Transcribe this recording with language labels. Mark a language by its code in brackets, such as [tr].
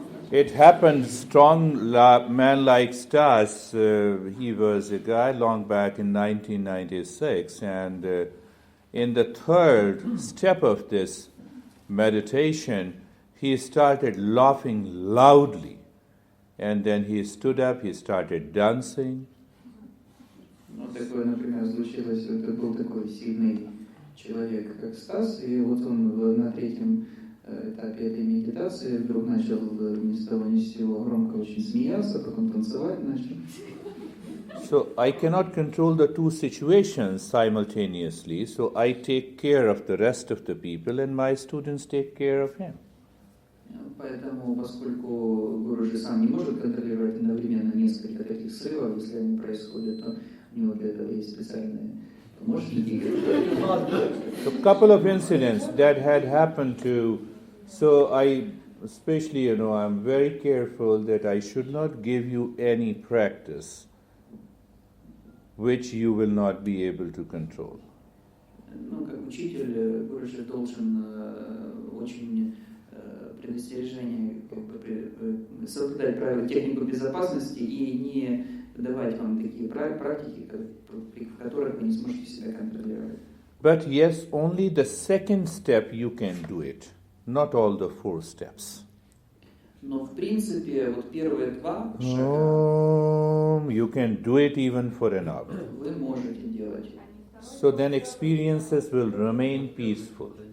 [en] It happened, strong man like Stas, he was a guy long back in 1996, and in the third step of this meditation, he started laughing loudly, and then he stood up, he started dancing. [ru] Вот такое, например, случилось, это был такой сильный человек, как Стас, и вот он на третьем этапе этой медитации вдруг начал ни с того ни с сего громко очень смеяться, потом танцевать начал. [en] So I cannot control the two situations simultaneously, so I take care of the rest of the people and my students take care of him. [ru] Поэтому, поскольку гуру же сам не может контролировать одновременно несколько таких срывов, если они происходят, то у него для этого есть специальные помощники. [en] A couple of incidents that had happened to, so I, especially, I'm very careful that I should not give you any practice which you will not be able to control. [ru] Ну, как учитель, гуру же должен очень предостережение, как бы соблюдать правила технику безопасности и не давать вам такие практики, в которых вы не сможете себя контролировать. [en] But yes, only the second step you can do it, not all the 4 steps. [ru] Но в принципе, вот первые 2 шага [en] You can do it even for an hour. [ru] вы можете делать. [en] So then experiences will remain peaceful.